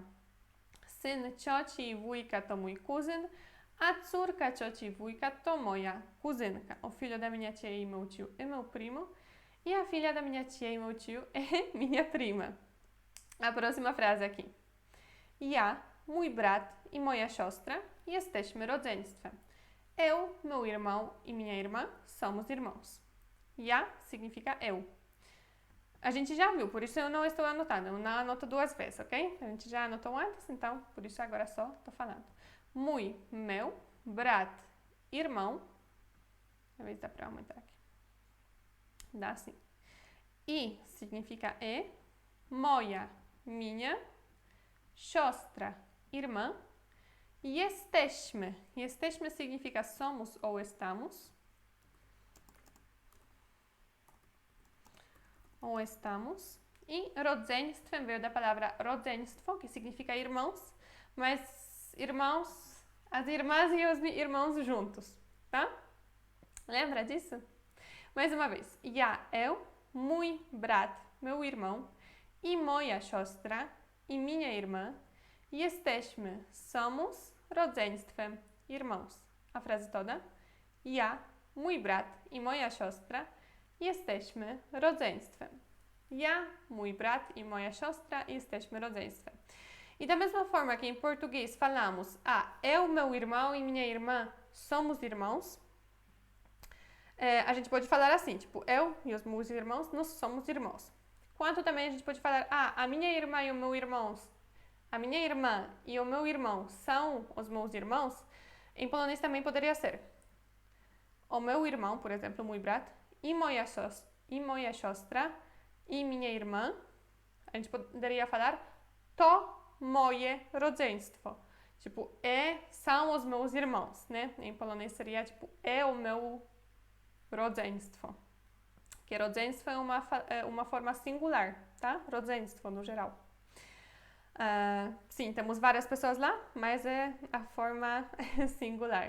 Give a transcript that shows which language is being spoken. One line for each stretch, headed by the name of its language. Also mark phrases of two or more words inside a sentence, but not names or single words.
Polish: Syn cioci i wujka to mój kuzyn, a córka cioci i wujka to moja kuzynka.
Portuguese: O filho da minha tia e meu tio é meu primo, e a filha da minha tia e meu tio é minha prima. A próxima frase aqui.
Polish: Ja, mój brat i moja siostra jesteśmy rodzeństwem.
Portuguese: Eu, meu irmão e minha irmã somos irmãos. Ja significa eu. A gente já viu, por isso eu não estou anotando. Eu não anoto duas vezes, ok? A gente já anotou antes, então por isso agora só estou falando. Mój, meu, brat, irmão. Às vezes dá para aumentar aqui. Dá sim. I significa e. Moja, minha. Siostra, irmã. Jesteśmy. Jesteśmy significa somos ou estamos. Ou estamos. E rodzeństwem veio da palavra rodzeństwo, que significa irmãos, mas irmãos, as irmãs e os irmãos juntos, tá? Lembra disso? Mais uma vez. Ja, eu,
Polish: mój brat,
Portuguese: meu irmão,
Polish: i moja siostra,
Portuguese: i minha irmã, jesteśmy, somos, rodzeństwem, irmãos. A frase toda.
Polish: Ja, mój brat i moja siostra jesteśmy rodzeństwem. Ja, mój brat i moja siostra jesteśmy rodzeństwem.
Portuguese: E da mesma forma que em português falamos eu, meu irmão e minha irmã somos irmãos, a gente pode falar assim, tipo, eu e os meus irmãos, nós somos irmãos. Quanto também a gente pode falar, a minha irmã e o meu irmão, a minha irmã e o meu irmão são os meus irmãos, em polonês também poderia ser o meu irmão, por exemplo,
Polish: mój brat, i moja siostra, i
Portuguese: minha irmã. A gente poderia falar
Polish: to moje rodzeństwo.
Portuguese: Tipo, são os meus irmãos, né? Em polonês seria tipo, é o meu rodzeństwo. Que rodzeństwo é uma forma singular, tá? Rodzeństwo no geral. Sim, temos várias pessoas lá, mas é a forma singular.